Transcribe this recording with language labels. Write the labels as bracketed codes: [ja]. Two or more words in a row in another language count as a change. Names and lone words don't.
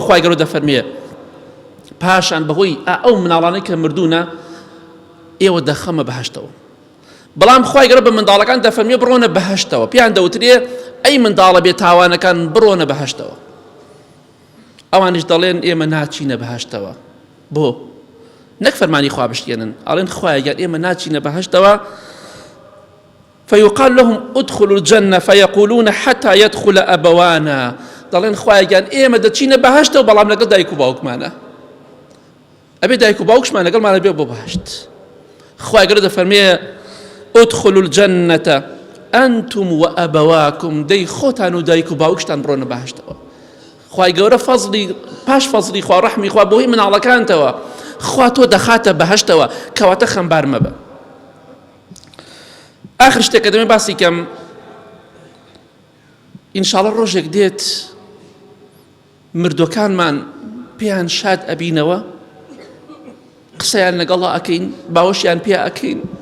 [ckb] خوای گەورە دەفەرمێ پاشان بەهۆی ئەو مناڵانەی کە مردوونە ئێوە دەخەمە بەهەشتەوە بەڵام خوای گەورە بە منداڵەکان دەفەرمێ بڕۆنە بەهەشتەوە پیان دەوترێ ئەی منداڵە بێ تاوانەکان بڕۆنە بەهەشتەوە ئەوانش دەڵێن ئێمە ناچینە بەهەشتەوە بۆ نەک فەرمانی خوا بشتێنن ئەڵێن خوایە ئێمە ناچینە بەهەشتەوە فيقال [ar] لهم ادخلوا الجنة فيقولون حتى يدخل أبوانا [ckb] دەڵێن خوایە ئێمە دەچینە بەهەشتەوە بەڵام لەگەڵ دایک و باوکمانە ئەبێ دایک و باوکشمان لەگەڵمانە بێ بۆ بەهەشت خوای گەورە دەفەرمێ [ar] ادخلوا الجنة أنتم وأبواكم [ckb] دەی خۆتان و دایک و باوکشتان بڕۆنە بەهەشتەوە خوای گەورە فەزڵی پاش فەزڵی خوا ڕەحمی خوا بۆهی مناڵەکانتەوە خوا تۆ دەخاتە بەهەشتەوە کەواتە خەمبار مەبە آخر شتێکە دەمێ باسی کەم ئینشاڵڵا ڕۆژێک دێت مردوەکانمان پێیان شاد ئەبینەوە قسەیان لەگەڵا ئەکەین باوەشیان پێ ئەکەین